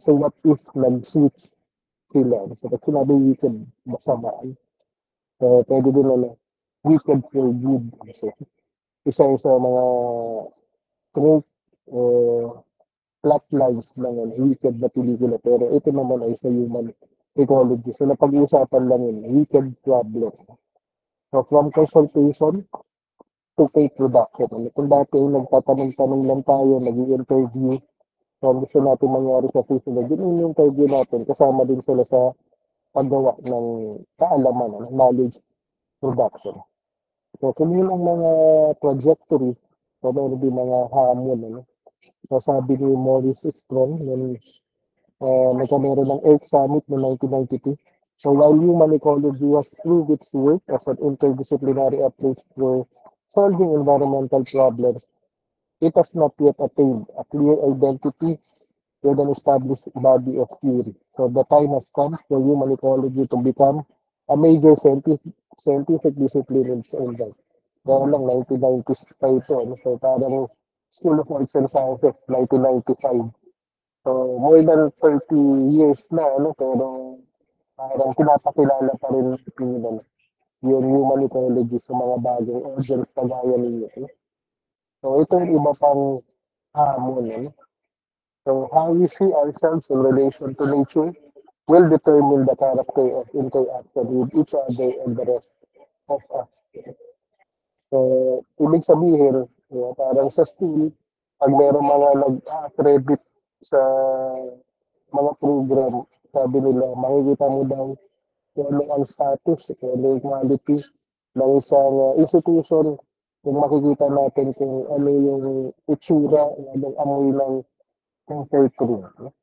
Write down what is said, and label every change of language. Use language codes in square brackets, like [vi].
[en] So, what if [tl] nag-switch sila? So, pag sinabing wicked, masama. So, pwede din na wicked for good. So, isa yung sa mga trope o plot lines ng wicked na pelikula. Pero ito naman ay sa human ecology. So, napag-uusapan lang yun, wicked problem. [en] So, from consultation to pay production. [tl] Ano, kung dati nagtatanong-tanong lang tayo, nag-interview, so ang gusto natin mangyari sa susunod, yun yung interview natin, kasama din sila sa paggawa ng kaalaman, knowledge production. So, kung yun ang mga trajectory, so meron din mga hamon. Ano? So, sabi ni Maurice Strong, nung nagkameron ng Earth Summit noong 1992, so [en] while human ecology has proved its worth as an interdisciplinary approach for solving environmental problems, it has not yet attained a clear identity with an established body of theory. So the time has come for human ecology to become a major scientific discipline in its own right. [tl] Kaya lang, 1990s pa ito. Ano? So parang School of Arts and Sciences, 1995. [en] So more than 30 years [tl] na, ano? Pero parang pinapakilala pa rin ng Pilipinas yung human ecology sa mga bagong audience kagaya ninyo. No? So ito yung iba pang hamon. No? [en] So how we see ourselves in relation to nature will determine the character of interaction with each other and the rest of us. [tl] So, ibig sabihin, parang sa school, pag meron mga nag-credit sa mga program, sabi nila, makikita mo daw kung ano ang status, kung ano yung quality ng isang institution, kung makikita natin kung ano yung itsura, ng amoy ng comfort room.